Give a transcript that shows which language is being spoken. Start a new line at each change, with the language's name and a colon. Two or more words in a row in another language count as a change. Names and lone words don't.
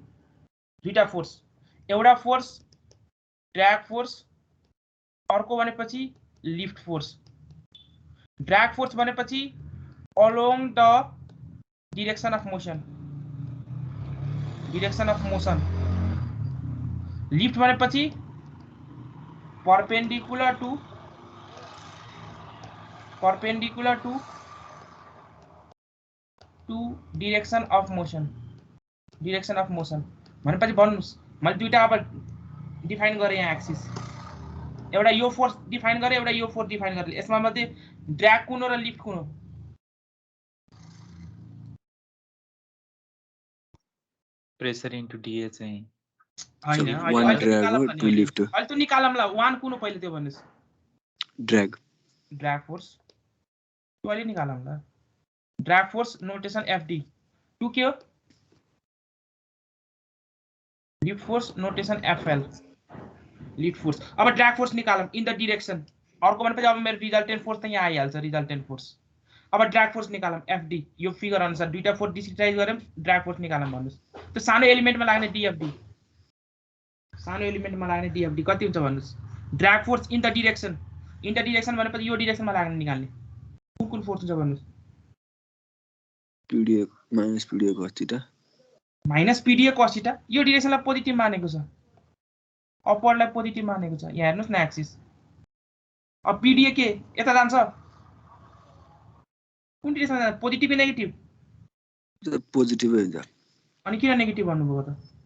Nepali: दुईटा फोर्स, एउटा फोर्स
English: drag force,
Nepali: अर्को भनेपछि
English: lift force. drag force भनेपछि along the direction of motion, direction of motion, डाइरेक्सन अफ मोशन। लिफ्ट भनेपछि perpendicular to direction of motion, direction of motion।
Nepali: भनेपछि भन्नुस् मैले दुईटा अब डिफाइन गरे यहाँ एक्सिस, एउटा यो फोर्स डिफाइन गरे, एउटा यो फोर्स डिफाइन गरे। यसमा मध्ये ड्रैग कुन हो र लिफ्ट कुन हो?
English: pressure into dA चाहिँ
Nepali: हैन,
English: one drag हो, two lift हो।
Nepali: अहिले त निकालौँला। वान कुन हो पहिले त्यो भन्नुस्? ड्रैग फोर्स त्यो अहिले निकालौँला।
English: drag force notation FD. टू के हो? lift force notation FL, lift force.
Nepali: अब
English: drag force
Nepali: निकालौँ
English: in the direction.
Nepali: अर्को भनेपछि अब मेरो
English: resultant force
Nepali: त यहाँ आइहाल्छ,
English: resultant force.
Nepali: अब
English: drag force
Nepali: निकालौँ एफडी। यो फिगर अनुसार दुईटा फोर्स डिस्क्रिटाइज गरौँ,
English: drag force
Nepali: निकालौँ भन्नुस्। त्यो सानो एलिमेन्टमा लाग्ने डीएफडी, सानो एलिमेन्टमा लाग्ने डीएफडी कति हुन्छ भन्नुस्?
English: drag force in the direction, in the direction
Nepali: भनेपछि यो डाइरेक्सनमा लाग्ने निकाल्ने कुन फोर्स हुन्छ भन्नुस्?
English: PdA minus PdA cos theta minus PdA cos theta.
Nepali: यो डाइरेक्सनलाई पोजिटिभ मानेको छ, अपवर्डलाई पोजिटिभ मानेको छ। यहाँ हेर्नुस् न एक्सिस। अब पीडीए के यता जान्छ, कुन डाइरेक्सनमा जान्छ?
English: positive कि negative?
Nepali: पोजिटिभ हुन्छ। अनि किन नेगेटिभ भन्नुभयो त?